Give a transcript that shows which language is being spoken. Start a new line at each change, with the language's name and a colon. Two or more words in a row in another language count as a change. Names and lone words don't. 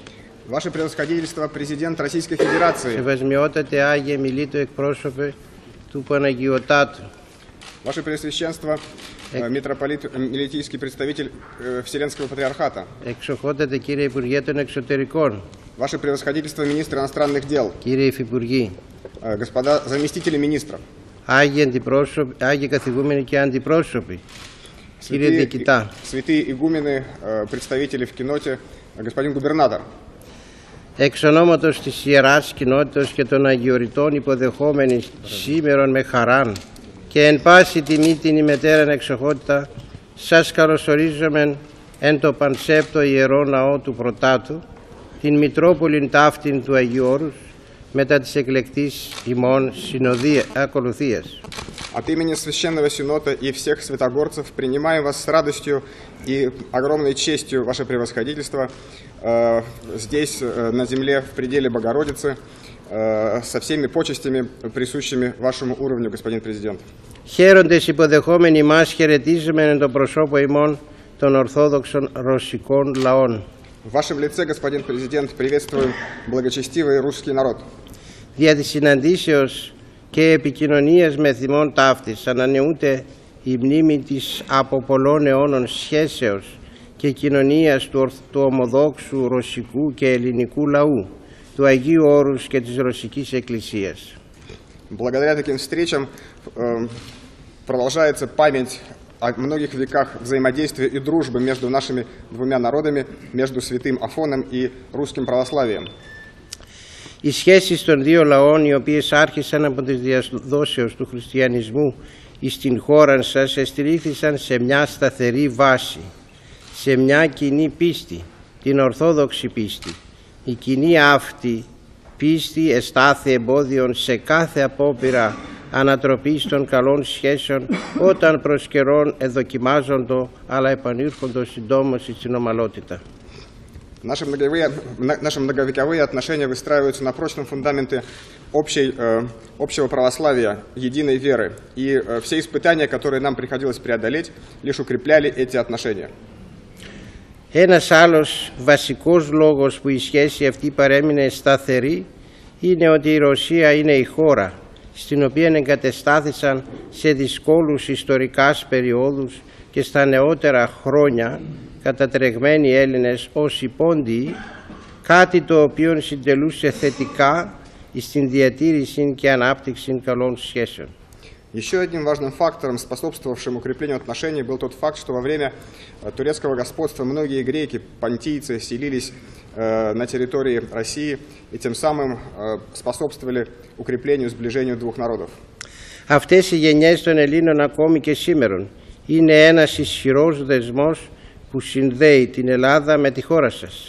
Russian: Ваше Превосходительство, Президент Российской Федерации.
Greek: Σεβασμιότατε Άγιε Μιλήτω εκπρόσωπε του Παναγιωτάτου.
Russian: Ваше Преосвященство, митрополит Милитийский представитель Вселенского Патриархата.
Greek: Εξοχότατε κύριε Υπουργέ των Εξωτερικών.
Russian: Ваше Превосходительство, Министр иностранных дел.
Greek: Κύριε Υφυπουργοί.
Russian: Господа заместители министров.
Greek: Άγιοι καθηγούμενοι και αντιπρόσωποι. Κύριε Διοικητά.
Russian: Святые игумены, представители в Киноте, господин губернатор.
Greek: Εξ ονόματος της Ιεράς Κοινότητας και των Αγιοριτών υποδεχόμενοι σήμερον με χαράν και εν πάση τιμή την ημετέραν εξοχότητα, σας καλωσορίζομεν εν το πανσέπτο Ιερό Ναό του Πρωτάτου, την Μητρόπολην ταύτην του Αγίου Όρους, μετά της εκλεκτής ημών ακολουθίας.
Russian: От имени Священного Синода и всех святогорцев принимаем вас с радостью и огромной честью, Ваше Превосходительство, здесь, на земле, в пределе Богородицы, со всеми почестями, присущими вашему уровню, господин президент.
Greek: Χαίροντες υποδεχόμενοι μας χαιρετίζουμε εν το προσώπο ημών των Ορθόδοξων Ρωσικών λαών.
Russian: В вашем лице, господин президент, приветствуем благочестивый русский народ.
Greek: Δια της συναντήσεως και επικοινωνίας με θυμών ταύτης ανανεούται η μνήμη της από πολλών αιώνων σχέσεως και κοινωνίας του ομοδόξου ρωσικού και ελληνικού λαού, του Αγίου Όρους και της Ρωσικής Εκκλησίας.
Russian: Благодаря таким встречам продолжается память о многих веках взаимодействия и дружбы между нашими двумя народами, между Святым Афоном и русским православием.
Greek: Οι σχέσεις των δύο λαών, οι οποίες άρχισαν από τις διαδόσεως του χριστιανισμού στην χώρα σας, εστηρίχθησαν σε μια σταθερή βάση, σε μια κοινή πίστη, την Ορθόδοξη πίστη. Η κοινή αυτή πίστη εστάθη εμπόδιον σε κάθε απόπειρα ανατροπής των καλών σχέσεων, όταν προς καιρόν εδοκιμάζοντο, αλλά επανήρχοντο συντόμως στην ομαλότητα.
Russian: Наши многовековые отношения выстраиваются на прочном фундаменте общего православия, единой веры. И все испытания, которые нам приходилось преодолеть, лишь укрепляли эти отношения.
Greek: Ένας άλλος βασικός λόγος που η σχέση αυτή παρέμεινε σταθερή είναι ότι η Ρωσία είναι η χώρα στην οποία εγκατεστάθησαν σε δυσκόλους ιστορικάς περιόδους και στα νεότερα χρόνια κατατρεγμένοι Έλληνες ως υπόντιοι, κάτι το οποίο συντελούσε θετικά στην διατήρηση και ανάπτυξη καλών σχέσεων.
Russian: Еще одним важным фактором, способствовавшим укреплению отношений, был тот факт, что во время турецкого господства многие греки, понтийцы, селились на территории России и тем самым способствовали укреплению, сближению двух народов.
Greek: Αυτές οι γενιές των Ελλήνων ακόμη και σήμερα είναι ένας ισχυρός δεσμός που συνδέει την Ελλάδα με τη χώρα σας.